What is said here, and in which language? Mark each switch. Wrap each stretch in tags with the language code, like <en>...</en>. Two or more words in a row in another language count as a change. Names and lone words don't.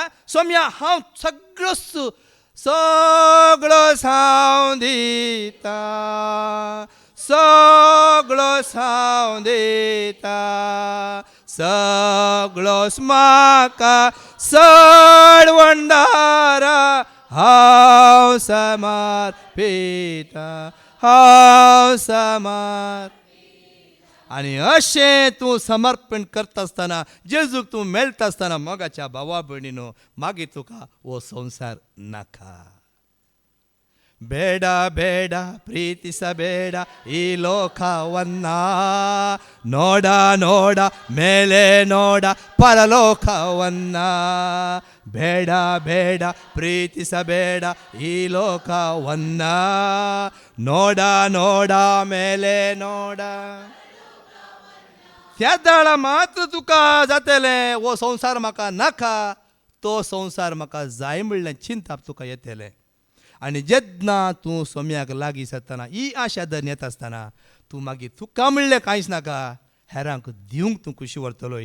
<kok>सोम्या हांव सगळो सांव दिता, सगळो सांव दिता, सगळोच म्हाका सडवंडारा हांव समर्पिता, हांव समर्पिता. आनी अशें तूं समर्पण करता आसतना जेजूक तूं मेळटा आसतना मोगाच्या भावा भयणीनो मागीर तुका हो संवसार नाका.</kok> <kn>ಬೇಡ ಬೇಡ ಪ್ರೀತಿಸಬೇಡ ಈ ಲೋಕವನ್ನ, ನೋಡ ನೋಡ ಮೇಲೆ ನೋಡ ಪರಲೋಕವನ್ನ. ಬೇಡ ಬೇಡ ಪ್ರೀತಿಸಬೇಡ ಈ ಲೋಕವನ್ನ, ನೋಡ ನೋಡ ಮೇಲೆ ನೋಡ.</kn> <kok>त्या दाळा मात्र तुका जातलें हो संवसार म्हाका नाका, तो संवसार म्हाका जाय म्हणलें चिंताप तुका येतलें. आनी जेन्ना तूं सोम्याक लागीं सरतना ही आशा धरून येता आसतना तूं मागीर तुका म्हणलें कांयच नाका, हेरांक दिवंक तूं खुशी व्हरतलोय.</kok>